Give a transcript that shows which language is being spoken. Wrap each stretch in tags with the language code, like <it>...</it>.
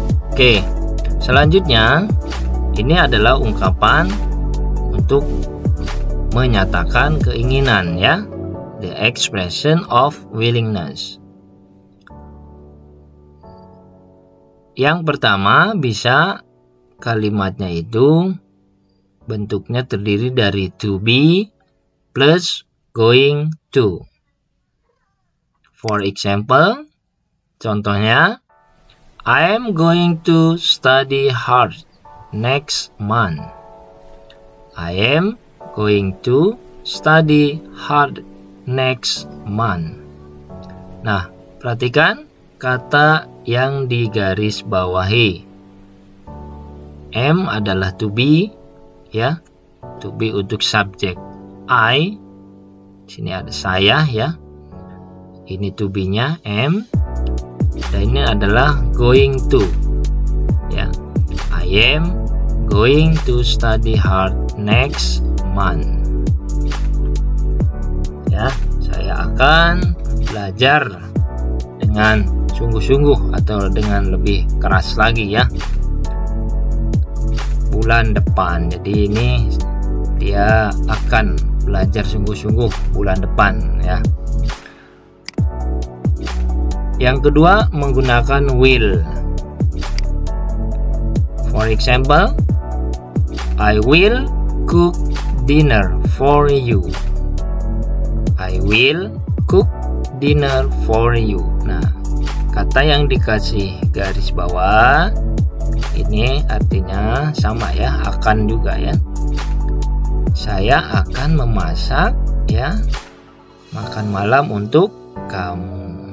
<id>Oke, selanjutnya ini adalah ungkapan untuk menyatakan keinginan, ya,</id> <en>the expression of willingness.</en> <id>Yang pertama, bisa kalimatnya itu bentuknya terdiri dari to be plus</id> <en>going to. For example,</en> <id>contohnya,</id> <en>I am going to study hard next month. I am going to study hard next month.</en> <id>Nah, perhatikan kata yang digaris bawahi. Am adalah to be, ya. To be untuk subjek. I, sini ada saya, ya. Ini to be-nya am. Dan ini adalah going to, ya.</id> <en>I am going to study hard next month.</en> <id>Ya, saya akan belajar dengan sungguh-sungguh atau dengan lebih keras lagi, ya, bulan depan. Jadi ini dia akan belajar sungguh-sungguh bulan depan, ya. Yang kedua, menggunakan will.</id> <en>For example, I will cook dinner for you. I will cook dinner for you.</en> <id>Nah, kata yang dikasih garis bawah ini artinya sama, ya, akan juga, ya. Saya akan memasak, ya, makan malam untuk kamu.</id>